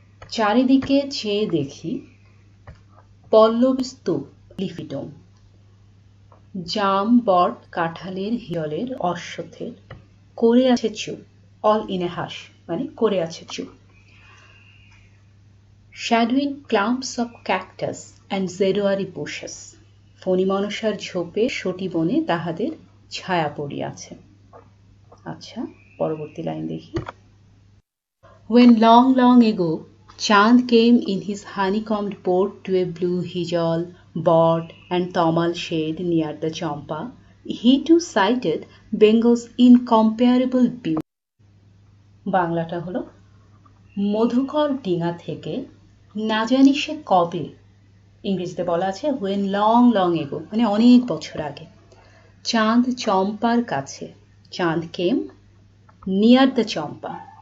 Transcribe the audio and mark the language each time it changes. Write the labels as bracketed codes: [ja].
[bn] চারিদিকে চেয়ে দেখি পল্লবী স্তূপ, [en] leafy dome, [bn] জাম, বট, কাঁঠালের, হিজলের, অশ্বত্থের, করে আছে চুপ, [en] all in a hush [bn] মানে করে আছে চুপ, [en] shadowing clumps of cactus and zedoary bushes, [bn] ফণি মনসার ঝোপে সটি বনে তাহাদের ছায়া পড়িয়াছে। আচ্ছা, পরবর্তী লাইন দেখি। [en] When long, long ago, Chand came in his honeycombed boat to a blue hijal, bot, and tamal shade near the Champa, he too sighted Bengal's incomparable beauty. [bn] বাংলাটা হলো, মধুকর ডিঙা থেকে না জানি সে কবে, ইংরেজিতে বলা আছে [en] when long, long ago [bn] মানে অনেক বছর আগে, চাঁদ চম্পার কাছে, চাঁদ [en] Came near the Champa.